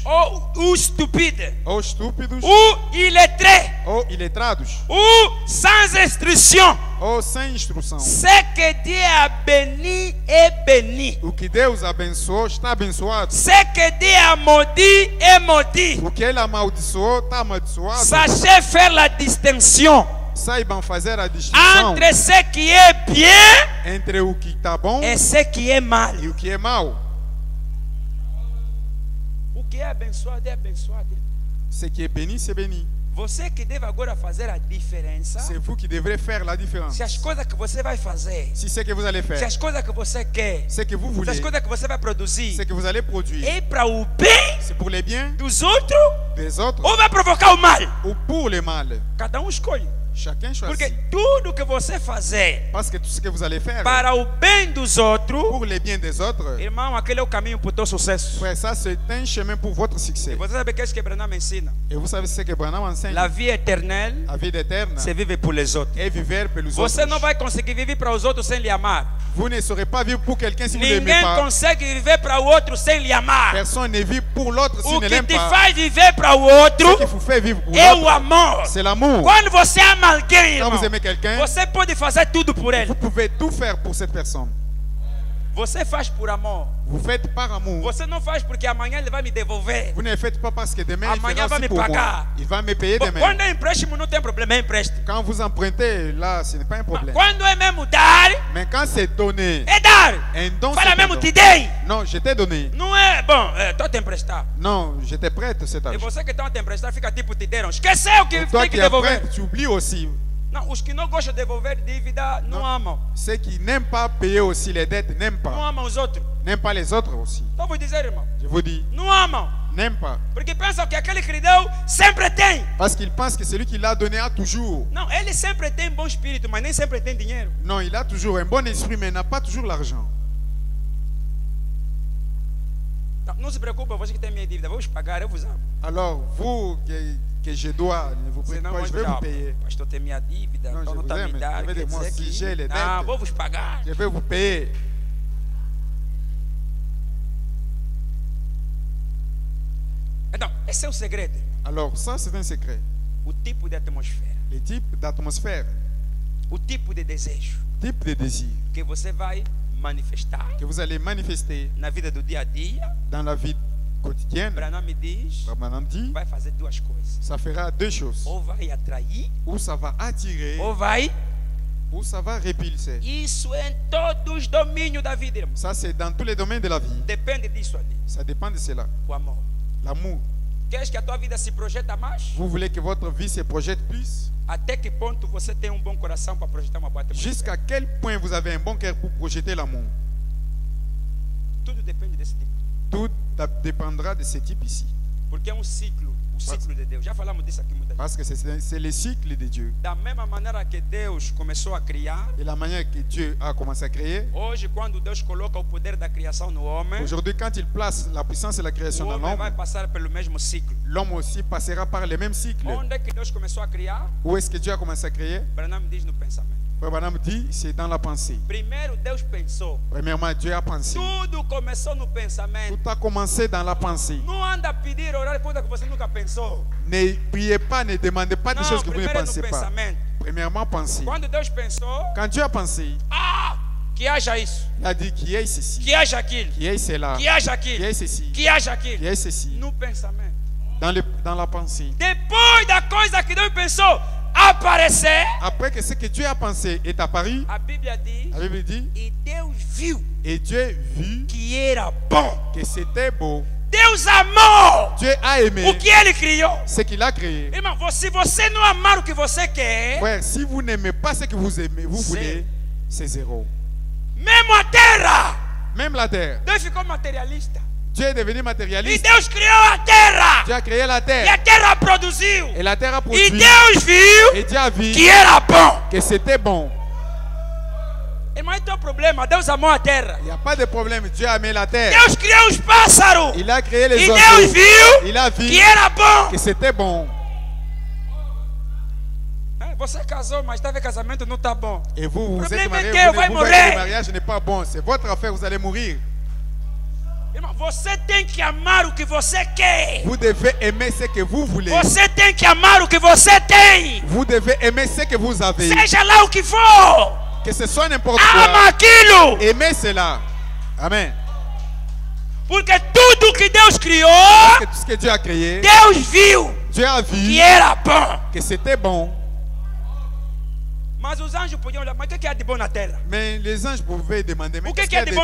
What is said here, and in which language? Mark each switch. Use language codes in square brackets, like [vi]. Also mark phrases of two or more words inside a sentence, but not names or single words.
[fr] ou stupide, [pt] ou estúpidos, [fr] ou illettré, [pt] ou iletrados, [fr] ou sans instruction. [pt] ou sem instrução. [fr] Ce que Dieu a béni est béni. [pt] O que Deus abençoou está abençoado. [fr] Ce que Dieu a maudit est maudit. [pt] O que Ele amaldiçoou está amaldiçoado. [fr] Sachez faire la distinction [pt] Saibam fazer a distinção [fr] entre ce qui est bien [pt] entre o que está bom [fr] et ce qui est mal. [pt] e o que é mau. O que é abençoado é abençoado. [fr] Ce qui est béni, c'est béni. [pt] Você que deve agora fazer a diferença. [fr] C'est vous qui devrez faire la différence. [pt] Se as coisas que você vai fazer, [fr] Si ce que vous allez [pt] se [fr] faire, [pt] as coisas que você quer, [fr] ce que vous [pt] se [fr] voulez, [pt] as coisas que você vai produzir, [fr] ce que vous allez produire, [pt] é para o bem [fr] c'est pour les biens [pt] dos outros [fr] des autres [pt] ou vai provocar o mal? [fr] ou pour le mal. [pt] Cada um escolhe. [fr] Chacun [pt] Porque [fr] choisit. [pt] tudo que você fazer [fr] Parce que tout ce que vous allez faire [pt] para o bem dos outros, [fr] pour les biens des autres, [pt] irmão, aquele é o caminho para o teu sucesso. [fr] frère, ça c'est un chemin pour votre succès. [pt] E você sabe que é isso que Branham ensina? [fr] Et vous savez ce que Branham enseigne? La vie éternelle, La vie éternelle c'est vivre pour les autres. est vivre pelos [pt] Você não outros. vai conseguir viver para os outros sem lhe amar. [fr] Vous ne saurez pas vivre pour quelqu'un si vous ne l'aimez [pt] Ninguém [fr] pas. [pt] consegue viver para o outro sem lhe amar. [fr] Personne ne vit pour l'autre s'il [pt] O [fr] ne [pt] que [fr] l'aime [pt] te [fr] pas. [pt] faz viver para o [fr] Ce [pt] outro [fr] qu'il vous fait vivre pour [pt] é o [fr] l'autre, [pt] amor. [fr] c'est l'amour. [pt] Quando você ama alguém, [fr] Quand [pt] irmão, [fr] vous aimez quelqu'un, [pt] você pode fazer tudo por ele. [fr] vous pouvez tout faire pour cette personne. [pt] Você faz por amor. [fr] Vous faites par amour. [pt] Você não faz porque amanhã ele vai me devolver. [fr] Vous ne le faites pas parce que demain il [pt] Amanhã [fr] fera [pt] vai [fr] aussi [pt] me [fr] pour moi. [pt] pagar. [fr] Il va me payer demain. [pt] Quando é empréstimo, não tem problema, é empréstimo. [fr] Quand vous empruntez, là, ce n'est pas un problème. [pt] Quando é mesmo dar, [fr] Mais quand c'est donné, [pt] é dar. [fr] un don, [pt] Fala [fr] c'est un [pt] mesmo, [fr] don. [pt] te dei. [fr] Non, je t'ai donné. [pt] Não é, bom, estou te emprestar. [fr] Non, je t'ai prête cet [pt] E [fr] argent. [pt] você que está a te emprestar fica tipo, te deram. Esqueceu que [fr] Toi [pt] tem que [fr] qui es [pt] devolver. [fr] prête, tu oublies aussi. [pt] Não, os que não gostam de devolver dívida não amam. [fr] Ceux qui n'aiment pas payer aussi les dettes, n'aiment [pt] Não [fr] pas. [pt] amam os outros. [fr] N'aiment pas les autres aussi. [pt] Então vou dizer, irmão, [fr] Je vous dis, [pt] não amam. [fr] n'aiment pas. [pt] Porque pensam que aquele que lhe deu sempre tem. [fr] Parce qu'ils pensent que celui qui l'a donné a toujours. [pt] Não, ele sempre tem bom espírito, mas nem sempre tem dinheiro. [fr] Non, il a toujours un bon esprit, mais il n'a pas toujours l'argent. [pt] Então, não se preocupe, você que tem minha dívida, vou vos pagar, eu vos amo. [fr] Alors, vous que je dois, ne vous préoccupez [pt] Senão [fr] pas, [pt] vou [fr] je vais vous payer. [pt] pastor tem minha dívida, Não, então [fr] je [pt] não [fr] vous [pt] está me [fr] aime. [pt] dar, [fr] Je vais [pt] quer [fr] de moi, [pt] dizer [fr] si j'ai les [pt] que... [fr] dettes. [pt] Não, vou vos pagar. [fr] Je vais vous payer. [pt] Então, esse é o segredo. [fr] Alors, ça, c'est un secret. [pt] O tipo de atmosfera. [fr] les types d'atmosphère, [pt] o tipo de desejo [fr] type de désir [pt] que você vai manifestar [fr] que vous allez manifester [pt] na vida do dia a dia. [fr] dans la vie quotidienne. [pt] Branham me diz, [fr] Branham dit, [pt] vai fazer duas coisas. [fr] ça fera deux choses. [pt] Ou vai atrair, [fr] Ou ça va attirer, [pt] ou vai. [fr] ou ça va répulser. [pt] Isso é em todos os domínios da vida, irmão. [fr] Ça, c'est dans tous les domaines de la vie. [pt] Depende disso ali. [fr] Ça dépend de cela. [pt] O amor. [fr] L'amour. [pt] Queres que a tua vida se projeta mais? [fr] Vous voulez que votre vie se projette plus? [pt] Até que ponto você tem bom coração para projetar uma boa atmosfera? [fr] Jusqu'à quel point vous avez un bon cœur pour projeter l'amour? [pt] Tudo depende desse tipo. [fr] Tout dépendra de ce type ici. [pt] Porque é um ciclo, o ciclo de Deus. Já falamos disso aqui muitas vezes. [fr] Parce que c'est le cycle de Dieu. [pt] Da mesma maneira que Deus começou a criar, [fr] Et la manière que Dieu a commencé à créer, [pt] hoje quando Deus coloca o poder da criação no homem, [fr] aujourd'hui, quand il place la puissance de la [pt] o [fr] création dans [pt] homem vai [fr] l'homme, [pt] passar pelo mesmo ciclo. [fr] l'homme aussi passera par le même cycle. [pt] Onde é que Deus começou a criar? [fr] Où est-ce que Dieu a commencé à créer? [pt] Branham diz no pensamento. [fr] Frère Branham dit, c'est dans la pensée. [pt] Primeiro Deus pensou. [fr] Premièrement, Dieu a pensé. [pt] Tudo começou no pensamento. [fr] Tout a commencé dans la pensée. [pt] Não anda a pedir, orar coisa que você nunca pensou. [fr] Ne priez pas, ne demandez pas des [pt] Não, [fr] choses que vous ne [pt] primeiro é no [fr] pensez pas. [pt] pensamento. [fr] Premièrement, pensez. [pt] Quando Deus pensou, [fr] Quand Dieu a pensé, [pt] que haja isso, [fr] il a dit qu'il y ait ceci, [pt] que haja aquilo, [fr] qu'il y ait cela, [pt] que haja [fr] qu'il y [pt] aquilo, [fr] ait ceci, [pt] que haja [fr] qu'il y [pt] aquilo. [fr] ait ceci. [pt] No pensamento. [fr] Dans la pensée. [pt] Depois da coisa que Deus pensou aparecer, [fr] Après que ce que Dieu a pensé est apparu, [pt] a Bíblia diz, [fr] la Bible dit, [pt] e Deus viu [fr] et Dieu vit [pt] que era bom. [fr] que c'était beau. [pt] Deus amou [fr] Dieu a aimé [pt] o que Ele criou. [fr] ce qu'il a créé. [pt] Irmão, se você não amar o que você quer, [fr] Frère, si vous n'aimez pas ce que vous aimez, vous voulez, c'est zéro. [pt] mesmo a terra, [fr] Même la terre. [pt] Deus ficou materialista. [fr] Dieu est devenu [pt] E [fr] matérialiste. [pt] Deus criou a terra. [fr] Dieu a créé la [pt] E a [fr] terre. [pt] terra produziu. [fr] Et la terre a [pt] E [fr] produit. [pt] Deus viu [fr] Et Dieu a vu [pt] que era bom. [fr] que c'était bon. [pt] Irmão, então o problema, Deus amou a terra. [fr] Il n'y a pas de problème. Dieu a aimé la terre. [pt] Deus criou os pássaros. [fr] Il a créé les [pt] E Deus [fr] oiseaux. [pt] viu [fr] Il a vu [pt] que era bom. [fr] que c'était bon. [pt] Você casou, mas talvez casamento não está bom. [fr] Et vous, vous problème êtes mariés, est que vous [pt] vai [fr] voyez que [pt] morrer. [fr] le mariage n'est pas bon. C'est votre affaire, vous allez mourir. [pt] Irmão, você tem que amar o que você quer. [fr] Vous devez aimer ce que vous voulez. [pt] Você tem que amar o que você tem. [fr] Vous devez aimer ce que vous avez. [pt] Seja lá o que for. [fr] Que ce soit n'importe [pt] Ama [fr] quoi. [pt] aquilo. [fr] Aimez cela. [pt] Amen. Porque tudo que Deus criou, [fr] Que tout ce que Dieu a créé, [pt] Deus viu [fr] Dieu a [pt] que [fr] vu [pt] era bom. [fr] que c'était bon. [pt] Mas os anjos podiam olhar, mas o que há de bom na terra? [fr] Mais les anges pouvaient demander, mais [pt] O que [fr] qu'est-ce [pt] que há [fr] qu'il y